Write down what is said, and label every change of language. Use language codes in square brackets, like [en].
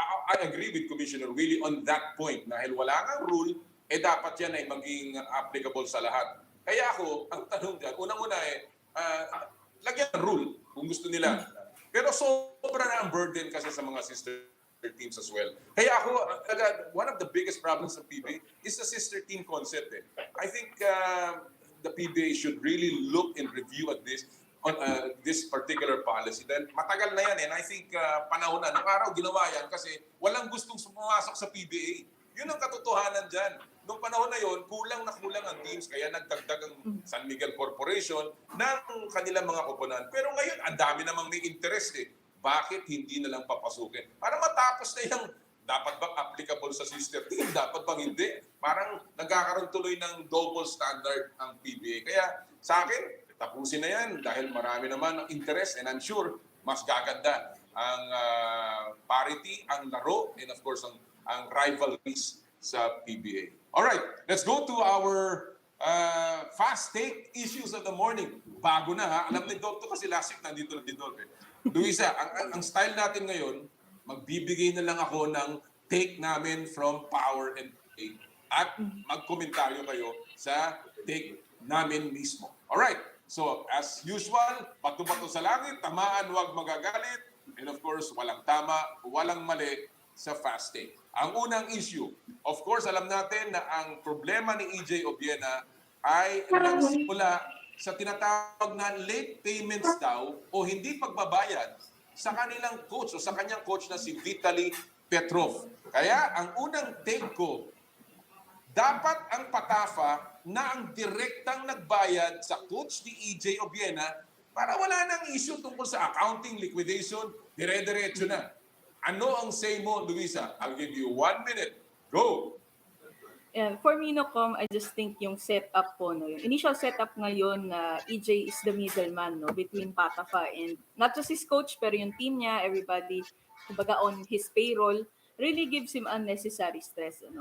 [en] I agree with Commissioner Willie on that point. [tl] Dahil wala nga rule, dapat yan ay maging applicable sa lahat. Kaya ako, ang tanong dyan, unang-una lagyan ng rule kung gusto nila. Pero sobra na ang burden kasi sa mga sister teams as well. Kaya ako, [en] one of the biggest problems ng PBA is the sister team concept. I think the PBA should really look and review at this on this particular policy. [tl] Dahil matagal na yan [en] and I think [tl] panahon na. Nung araw ginawa yan kasi walang gustong pumasok sa PBA. Yun ang katotohanan dyan. Noong panahon na yon, kulang na kulang ang teams kaya nagdagdag ang San Miguel Corporation ng kanilang mga koponan. Pero ngayon, ang dami namang may interest eh. Bakit hindi na lang papasukin? Para matapos na yung dapat bang applicable sa sister team? Dapat bang hindi? Parang nagkakaroon tuloy ng double standard ang PBA. Kaya sa akin, tapusin na yan dahil marami naman ang interest [en] and I'm sure [tl] mas gaganda ang parity, ang laro, [en] and of course [tl] ang rivalries sa PBA. [en] Alright, let's go to our fast take issues of the morning. [tl] Bago na ha. Alam ni Doctor kasi last week nandito na din doon. Luisa, ang style natin ngayon, magbibigay na lang ako ng take namin from Power and Play at magkomentaryo kayo sa take namin mismo. [en] Alright, so as usual, [tl] bato-bato sa langit, tamaan, huwag magagalit, [en] and of course, [tl] walang tama, walang mali sa fast take. Ang unang issue, of course, alam natin na ang problema ni EJ Obiena ay nagsimula sa tinatawag na late payments daw o hindi pagbabayad sa kanilang coach o sa kanyang coach na si Vitaly Petrov. Kaya ang unang take ko, dapat ang PATAFA na ang direktang nagbayad sa coach ni EJ Obiena para wala nang issue tungkol sa accounting, liquidation, dire-diretso na. Ano ang say mo, [en] Luisa? I'll give you 1 minute. Go! And for me, I just think [tl] yung setup po, [en] yung initial setup [tl] ngayon na [en] EJ is the middleman between PATAFA and not just his coach, [tl] pero yung team niya, [en] everybody, [tl] kumbaga [en] on his payroll, really gives him unnecessary stress.